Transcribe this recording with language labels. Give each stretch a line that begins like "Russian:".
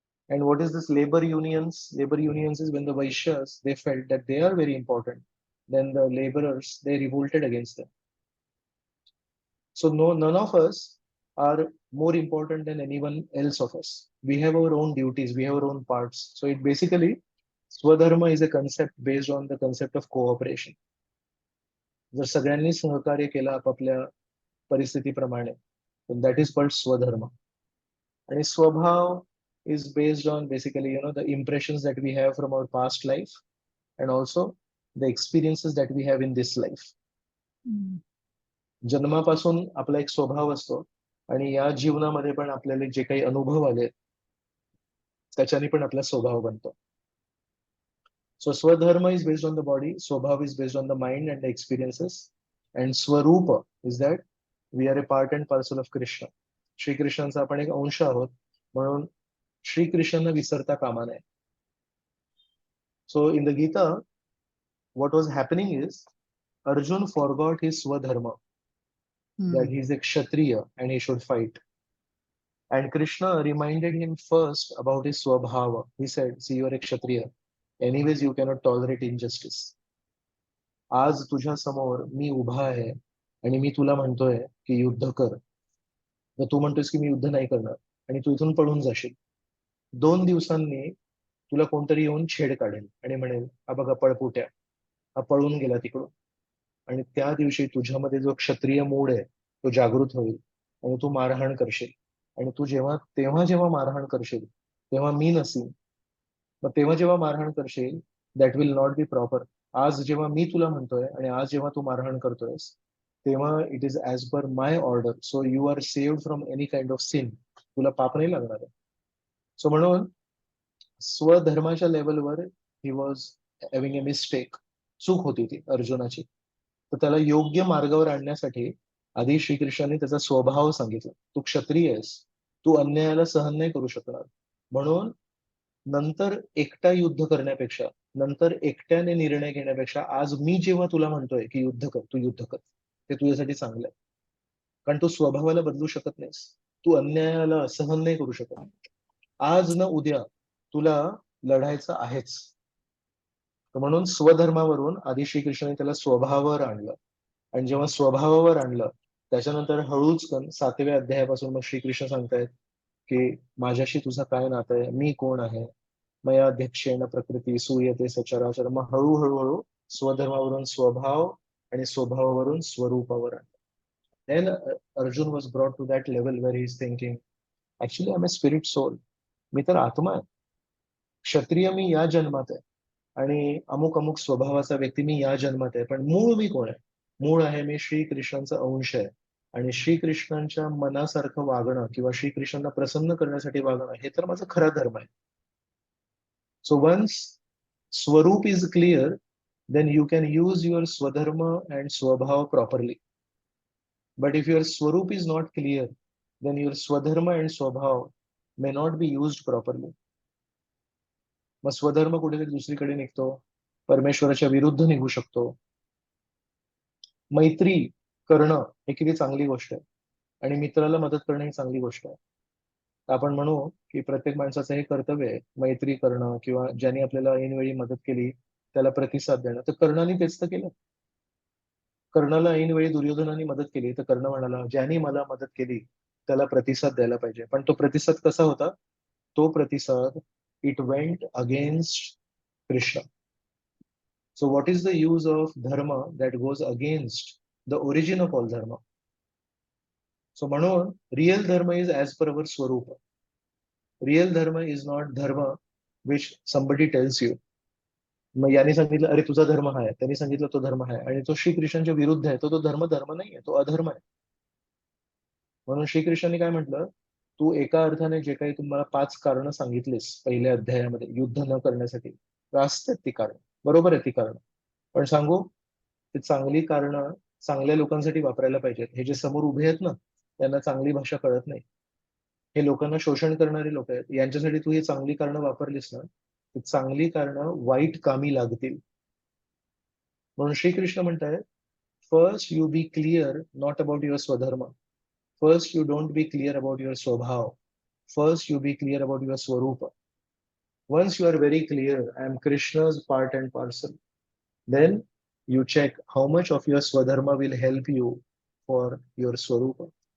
English: And what is this labor unions? Labor unions is when the Vaishyas, they felt that they are very important, then the laborers, they revolted against them. So none of us are more important than anyone else of us. We have our own duties, we have our own parts. So it basically, Swadharma is a concept based on the concept of cooperation.
Marathi: जर सगळ्यांनी सहकार्य केलं आपापल्या परिस्थितीप्रमाणे,
English: that is called
Marathi: Swadharma.
English: आणि स्वभाव is based on basically, the impressions that we have from our past life and also the experiences that we have in this life.
Marathi: जन्मापासून आपला एक स्वभाव असतो आणि या जीवनामध्ये पण आपल्याला जे काही अनुभव आले त्याच्याने पण आपला स्वभाव बनतो.
English: So स्वधर्म is based on the body, स्वभाव is based on the mind and the experiences, and स्वरूप is that we are a part and parcel of Krishna.
Marathi: श्रीकृष्णांचा आपण एक अंश आहोत, म्हणून श्रीकृष्णांना विसरता कामा नये.
English: So in the Gita what was happening is Arjun forgot his स्वधर्म, that he is a Kshatriya and he should fight. And Krishna reminded him first about his Swabhava. He said, see, you are a Kshatriya. Anyways, you cannot tolerate injustice.
Marathi: आज तुझ्या समोर मी उभा आहे आणि मी तुला म्हणतोय की युद्ध कर. तर तू म्हणतोयस की मी युद्ध नाही करणार आणि तू इथून पळून जाशील. 2 दिवसांनी तुला कोणतरी येऊन छेड काढेल आणि म्हणेल, हा बघा पळपुट्या, हा पळून गेला तिकडून. आणि त्या दिवशी तुझ्यामध्ये जो क्षत्रिय मूड आहे तो जागृत होईल आणि तू मारहाण करशील. आणि तू जेव्हा मारहाण करशील तेव्हा मी नसीन. मग तेव्हा जेव्हा मारहाण करशील,
English: That will not be proper.
Marathi: आज जेव्हा मी तुला म्हणतोय आणि आज जेव्हा तू मारहाण करतोयस, तेव्हा
English: It is as per my order. So you are saved from any kind of sin.
Marathi: तुला पाप नाही लागणार आहे. सो म्हणून स्वधर्माच्या लेवलवर
English: He was having a mistake.
Marathi: चूक होती ती अर्जुनाची. तर त्याला योग्य मार्गावर आणण्यासाठी आधी श्रीकृष्णाने त्याचा स्वभाव सांगितला. तू क्षत्रिय आहेस, तू अन्यायाला सहन नाही करू शकणार, म्हणून नंतर एकटा युद्ध करण्यापेक्षा, नंतर एकट्याने निर्णय घेण्यापेक्षा आज मी जेव्हा तुला म्हणतोय की युद्ध कर, तू युद्ध कर. ते तुझ्यासाठी चांगलं आहे, कारण तू स्वभावाला बदलू शकत नाहीस. तू अन्यायाला सहन नाही करू शकत. आज न उद्या तुला लढायचं आहेच. म्हणून स्वधर्मावरून आधी श्रीकृष्णाने त्याला स्वभावावर आणलं. आणि जेव्हा स्वभावावर आणलं त्याच्यानंतर हळूच 7व्या अध्यायापासून मग श्रीकृष्ण सांगतायत की माझ्याशी तुझं काय नातं आहे, मी कोण आहे,
Sanskrit: मया अध्यक्षेण प्रकृती सूयते सचराचर.
Marathi: मग हळूहळू स्वधर्मावरून स्वभाव आणि स्वभावावरून स्वरूपावर आणलं.
English: Then Arjun was brought to that level where he is thinking, actually I'm a spirit soul.
Marathi: मी तर आत्मा आहे. क्षत्रिय मी या जन्मात आहे आणि अमुक अमुक स्वभावाचा व्यक्ती मी या जन्मात आहे, पण मूळ मी कोण आहे? मूळ आहे मी श्रीकृष्णांचा अंश आहे आणि श्रीकृष्णांच्या मनासारखं वागणं किंवा श्रीकृष्णांना प्रसन्न करण्यासाठी वागणं हे तर माझा खरा धर्म आहे.
English: So once स्वरूप is clear, then you can use your swadharma and swabhav properly. But if your swarup is not clear, then your swadharma and swabhav may not be used properly.
Marathi: मग स्वधर्म कुठेतरी दुसरीकडे निघतो, परमेश्वराच्या विरुद्ध निघू शकतो. मैत्री करणं ही किती चांगली गोष्ट आहे आणि मित्राला मदत करणं ही चांगली गोष्ट आहे. आपण म्हणू की प्रत्येक माणसाचं हे कर्तव्य आहे मैत्री करणं किंवा ज्यांनी आपल्याला ऐनवेळी मदत केली त्याला प्रतिसाद देणं. तर कर्णाने तेच तर केलं. कर्णाला ऐनवेळी दुर्योधनाने मदत केली तर कर्ण म्हणाला ज्यांनी मला मदत केली त्याला प्रतिसाद द्यायला पाहिजे. पण तो प्रतिसाद कसा होता? तो प्रतिसाद
English: It went against Krishna. So what is the use of dharma that goes against the origin of all dharma? So म्हणून real dharma is as per our स्वरूप. Real dharma is not dharma which somebody tells you.
Marathi: मग याने सांगितलं अरे तुझा धर्म आहे, त्यांनी सांगितलं तो धर्म आहे आणि तो श्रीकृष्णांच्या विरुद्ध आहे, तो धर्म नाही आहे, तो अधर्म आहे. म्हणून श्रीकृष्णांनी काय म्हटलं, तू एका अर्थाने जे काही तुम्हाला 5 कारणं सांगितलीस पहिल्या अध्यायामध्ये युद्ध न करण्यासाठी, असतात ती कारण, बरोबर आहे ती कारण. पण सांगू ती चांगली कारणं चांगल्या लोकांसाठी वापरायला पाहिजेत. हे जे समोर उभे आहेत ना त्यांना चांगली भाषा कळत नाही. हे लोकांना शोषण करणारे लोक आहेत. यांच्यासाठी तू ही चांगली कारणं वापरलीस ना ती चांगली कारणं वाईट कामी लागतील. म्हणून श्रीकृष्ण म्हणताय
English: First you be clear not about your स्वधर्म. First, you don't be clear about your swabhav. First, you be clear about your swarupa. Once you are very clear, I am Krishna's part and parcel, then you check how much of your swadharma will help you for your swarupa.